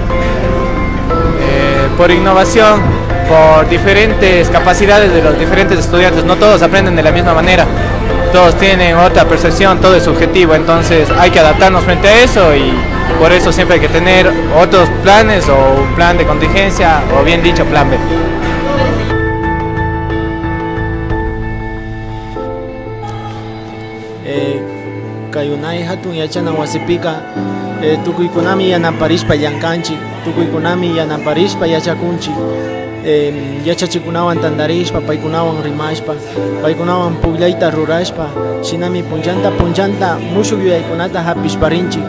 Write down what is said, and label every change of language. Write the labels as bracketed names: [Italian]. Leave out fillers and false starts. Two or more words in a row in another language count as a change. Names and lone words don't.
[Spanish] Por innovación, por diferentes capacidades de los diferentes estudiantes. No todos aprenden de la misma manera, todos tienen otra percepción, todo es subjetivo, entonces hay que adaptarnos frente a eso y por eso siempre hay que tener otros planes o un plan de contingencia o bien dicho plan B. [Quechua] Kayunay hatun yachana wasipika tukuykunami yanaparishpa llankanchik, tukuykunami yanaparishpa yachakunchik, yachachikunawan tandarishpa, paykunawan rimashpa, paykunawan pugllayta rurashpa, shinami punchanta mushuk yuyaykunata hapishparinchik.